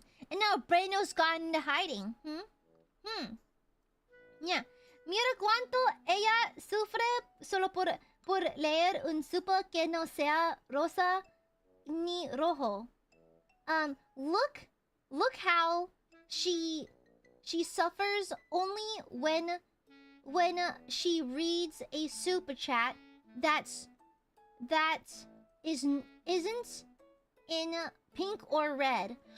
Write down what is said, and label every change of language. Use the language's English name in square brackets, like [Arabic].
[English] And now Breno's gone into hiding. Yeah. [Spanish] Mira cuánto ella sufre solo por leer un super que no sea rosa ni rojo. [English] Look how she suffers only when she reads a super chat that isn't in pink or red.